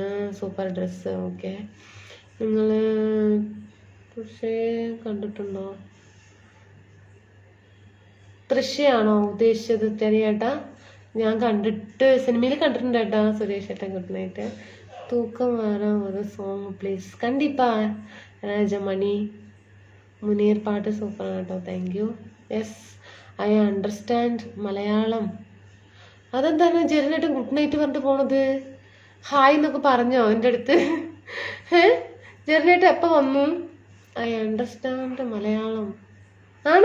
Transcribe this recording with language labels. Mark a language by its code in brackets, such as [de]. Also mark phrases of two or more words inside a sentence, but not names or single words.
[en] super dress. [ml] ഓക്കെ, നിങ്ങൾ പക്ഷേ കണ്ടിട്ടുണ്ടോ? തൃശ്ശയാണോ ഉദ്ദേശിച്ചത്? തെരയേട്ടാ, ഞാൻ കണ്ടിട്ട് സിനിമയിൽ കണ്ടിട്ടുണ്ട് ഏട്ടാ. സുരേഷ് ഏട്ടാ [en] good night. [ta] தூக்கம் வர ஒரு [en] song please. [ta] கண்டிப்பா ராஜமணி. [ml] മുനീർ പാട്ട് സൂപ്പറാണ് കേട്ടോ. [en] thank you. Yes, I understand Malayalam. [ml] അതെന്താണ് ജെറിനായിട്ട് [en] good night [ml] പറഞ്ഞിട്ട് പോണത്? ഹായ് എന്നൊക്കെ പറഞ്ഞോ എൻ്റെ അടുത്ത്? ജെറിനായിട്ട് എപ്പോൾ വന്നു? [en] I understand Malayalam ആണോ?